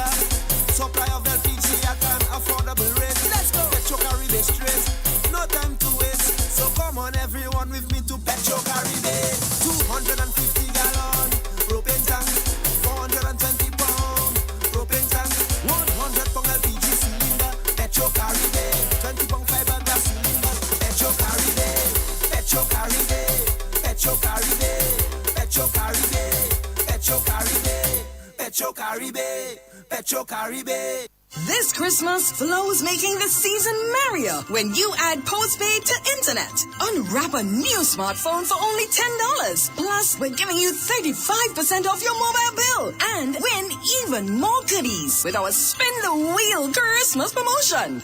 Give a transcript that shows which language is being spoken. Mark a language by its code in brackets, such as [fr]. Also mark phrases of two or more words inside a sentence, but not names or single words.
[en] Supply of LPG at an affordable rate. Let's go. Petro Caribe straight. No time to waste. So come on everyone with me to Petro Caribe. 250 gallon propane tank. 420 pound propane tank. 100 pound LPG cylinder. Petro Caribe. 20 pound fiberglass cylinder. Petro Caribe. Petro Caribe. Petro Caribe. Petro Caribe. Petro Caribe. Petro Caribe. Petro Caribe. This Christmas, Flow is making the season merrier when you add postpaid to internet. Unwrap a new smartphone for only $10. Plus, we're giving you 35% off your mobile bill and win even more goodies with our Spin the Wheel Christmas promotion.